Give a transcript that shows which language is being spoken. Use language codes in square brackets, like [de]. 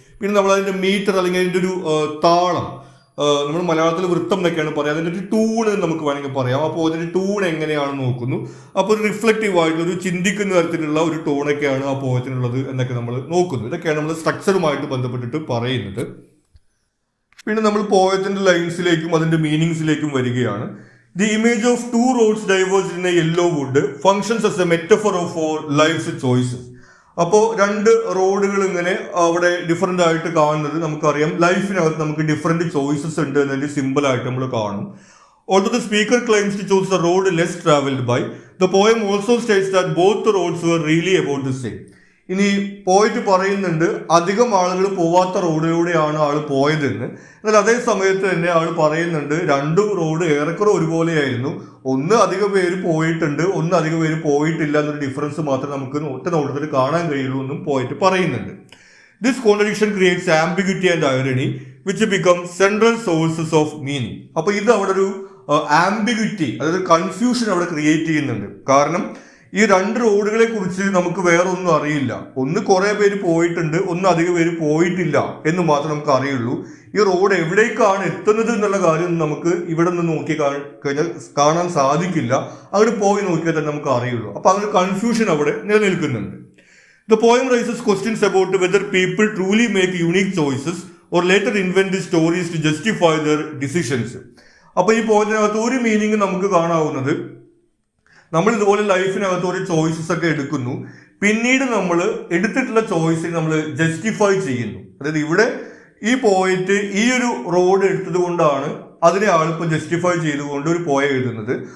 [ml] പിന്നെ നമ്മൾ അതിന്റെ മീറ്റർ അല്ലെങ്കിൽ അതിന്റെ ഒരു താളം, നമ്മൾ മലയാളത്തിൽ വൃത്തം എന്നൊക്കെയാണ് പറയാം, അതിന്റെ ഒരു ടൂണ് നമുക്ക് വേണമെങ്കിൽ പറയാം. അപ്പോൾ അതിന്റെ ടൂൺ എങ്ങനെയാണെന്ന് നോക്കുന്നു. അപ്പോൾ ഒരു റിഫ്ലക്റ്റീവ് ആയിട്ടുള്ള ഒരു ചിന്തിക്കുന്ന തരത്തിലുള്ള ഒരു ടൂണൊക്കെയാണ് ആ പോയത്തിനുള്ളത് എന്നൊക്കെ നമ്മൾ നോക്കുന്നു. ഇതൊക്കെയാണ് നമ്മൾ സ്ട്രക്ചറുമായിട്ട് ബന്ധപ്പെട്ടിട്ട് പറയുന്നത്. പിന്നെ നമ്മൾ പോയത്തിന്റെ ലൈൻസിലേക്കും അതിന്റെ മീനിങ്സിലേക്കും വരികയാണ്. [en] The image of 2 roads diverged in a yellow wood functions as a metaphor for life's choices. [ml] അപ്പോൾ 2 റോഡുകൾ ഇങ്ങനെ അവിടെ ഡിഫറെൻ്റ് ആയിട്ട് കാണുന്നത് നമുക്കറിയാം. ലൈഫിനകത്ത് നമുക്ക് ഡിഫറെൻറ്റ് ചോയ്സസ് ഉണ്ട് എന്നതിൻ്റെ സിമ്പിളായിട്ട് നമ്മൾ കാണും. [en] Although the speaker claims to choose the road less travelled by, the poem also states that both the roads were really about the same. [ml] ഇനി പോയിട്ട് പറയുന്നുണ്ട് അധികം ആളുകൾ പോവാത്ത റോഡിലൂടെയാണ് ആൾ പോയതെന്ന്. എന്നാൽ അതേ സമയത്ത് തന്നെ ആൾ പറയുന്നുണ്ട് 2 റോഡ് ഏറെക്കുറെ ഒരുപോലെയായിരുന്നു. ഒന്ന് അധികം പേര് പോയിട്ടുണ്ട്, ഒന്ന് അധികം പേര് പോയിട്ടില്ല എന്നൊരു ഡിഫറൻസ് മാത്രമേ നമുക്ക് ഒറ്റ നോട്ടത്തിൽ കാണാൻ കഴിയുള്ളൂ എന്നും പോയിട്ട് പറയുന്നുണ്ട്. [en] This contradiction creates ambiguity and irony, which become central sources of meaning. [ml] അപ്പൊ ഇത് അവിടെ ഒരു ആംബിഗ്വിറ്റി, അതായത് കൺഫ്യൂഷൻ അവിടെ ക്രിയേറ്റ് ചെയ്യുന്നുണ്ട്. കാരണം ഈ രണ്ട് റോഡുകളെ കുറിച്ച് നമുക്ക് വേറെ ഒന്നും അറിയില്ല. ഒന്ന് കുറെ പേര് പോയിട്ടുണ്ട്, ഒന്ന് അധികം പേര് പോയിട്ടില്ല എന്ന് മാത്രം നമുക്ക് അറിയുള്ളൂ. ഈ റോഡ് എവിടേക്കാണ് എത്തുന്നത് എന്നുള്ള കാര്യം നമുക്ക് ഇവിടെ നിന്ന് നോക്കി കഴിഞ്ഞാൽ കാണാൻ സാധിക്കില്ല. അവിടെ പോയി നോക്കിയാൽ തന്നെ നമുക്ക് അറിയുള്ളൂ. അപ്പൊ അങ്ങനെ കൺഫ്യൂഷൻ അവിടെ നിലനിൽക്കുന്നുണ്ട്. [en] The poem raises questions about whether people truly make unique choices or later invent the stories to justify their decisions. [ml] അപ്പൊ ഈ പോയതിനകത്ത് ഒരു മീനിങ് നമുക്ക് കാണാവുന്നത്, നമ്മൾ ഇതുപോലെ ലൈഫിനകത്ത് ഒരു ചോയ്സസ് ഒക്കെ എടുക്കുന്നു, പിന്നീട് നമ്മൾ എടുത്തിട്ടുള്ള ചോയ്സിനെ നമ്മൾ ജസ്റ്റിഫൈ ചെയ്യുന്നു. അതായത് ഇവിടെ ഈ പോയിട്ട് ഈ ഒരു റോഡ് എടുത്തത് കൊണ്ടാണ് അതിനെ ആളിപ്പോൾ ജസ്റ്റിഫൈ ചെയ്തുകൊണ്ട് ഒരു പോയ എഴുതുന്നത്.